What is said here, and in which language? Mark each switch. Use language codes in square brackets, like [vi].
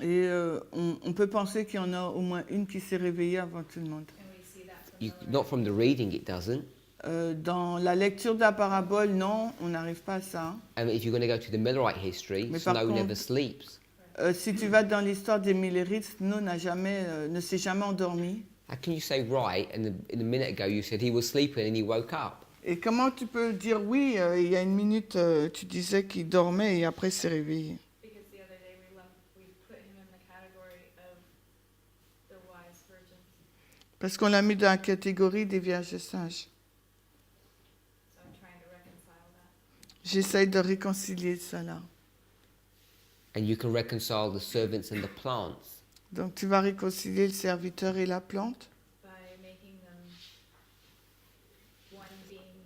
[fr] Et on peut penser qu'il y en a au moins une qui s'est réveillée avant tout le monde. [en] And we see that from You, the not from the reading, it doesn't. [fr] Dans la lecture de la parabole, non, on n'arrive pas à ça. [en] And if you're going to go to the Millerite history, [fr] Mais par [en] Snow [fr] contre- [en] never sleeps. [fr] Si tu vas dans l'histoire des Millerites, Snow ne s'est jamais endormi. [en] How can you say right and in a minute ago you said he was sleeping and he woke up? [fr] Et comment tu peux dire oui, il y a une minute, tu disais qu'il dormait et après il s'est réveillé. [en] because the other day we put him in the category of the wise virgins. [fr] Parce qu'on l'a mis dans la catégorie des vierges sages. [en] So I'm trying to reconcile that. [fr] J'essaye de réconcilier cela. [en] And you can reconcile the servants and the plants. [fr] Donc tu vas réconcilier le serviteur et la plante [en] By making them one being